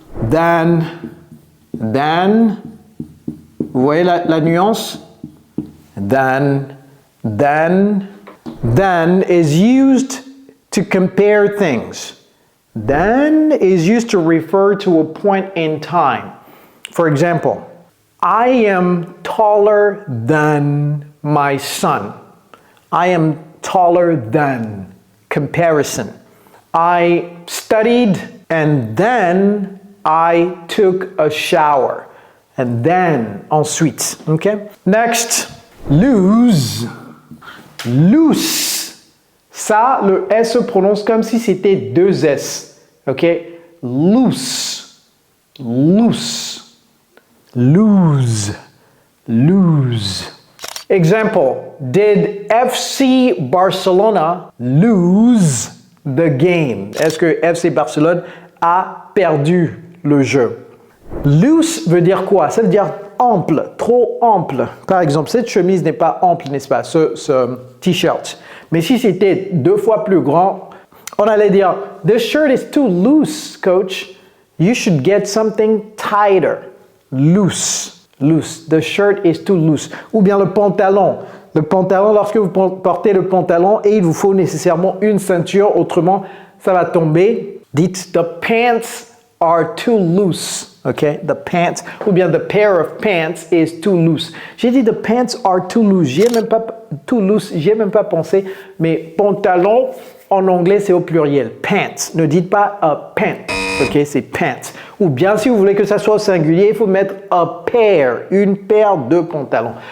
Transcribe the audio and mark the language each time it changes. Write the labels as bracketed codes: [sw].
[fr] Then, vous voyez la nuance? Then, [en] Than is used to compare things. Than is used to refer to a point in time. For example, I am taller than my son. I am taller than. Comparison. I studied and then I took a shower. And then, ensuite. Okay? Next, lose. Loose. [fr] Ça, le S se prononce comme si c'était deux S. [en] Ok? Loose. Loose. Lose. Lose. Example. Did FC Barcelona lose the game? [fr] Est-ce que FC Barcelone a perdu le jeu? Loose veut dire quoi? Ça veut dire ample, trop ample. Par exemple, cette chemise n'est pas ample, n'est-ce pas? Ce t-shirt. Mais si c'était deux fois plus grand, on allait dire, [en] this shirt is too loose, coach. You should get something tighter. Loose, loose. The shirt is too loose. [fr] Ou bien le pantalon. Le pantalon, lorsque vous portez le pantalon, et il vous faut nécessairement une ceinture, autrement, ça va tomber. Dites, [en] the pants are too loose. Okay, the pants, [fr] ou bien [en] the pair of pants is too loose. [fr] J'ai dit [en] the pants are too loose. [fr] J'y ai même pas [en] too loose. [fr] J'y ai même pas pensé. Mais pantalon en anglais c'est au pluriel. Pants. Ne dites pas a pant. Ok, c'est pants. Ou bien si vous voulez que ça soit au singulier, il faut mettre a pair, une paire de pantalons.